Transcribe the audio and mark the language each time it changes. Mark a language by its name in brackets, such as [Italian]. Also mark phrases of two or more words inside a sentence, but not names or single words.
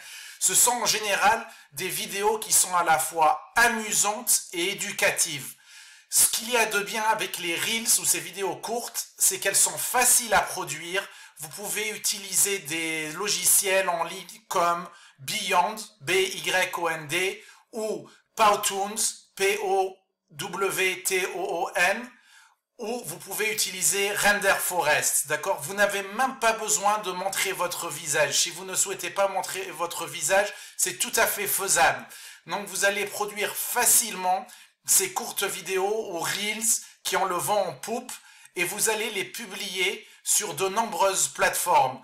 [French] Ce sont en général des vidéos qui sont à la fois amusantes et éducatives. Ce qu'il y a de bien avec les Reels ou ces vidéos courtes, c'est qu'elles sont faciles à produire. Vous pouvez utiliser des logiciels en ligne comme Beyond, B-Y-O-N-D, ou Powtoon, P-O-W-T-O-O-N, ou vous pouvez utiliser Render Forest, d'accord? Vous n'avez même pas besoin de montrer votre visage. Si vous ne souhaitez pas montrer votre visage, c'est tout à fait faisable. Donc vous allez produire facilement ces courtes vidéos ou Reels qui ont le vent en poupe et vous allez les publier sur de nombreuses plateformes.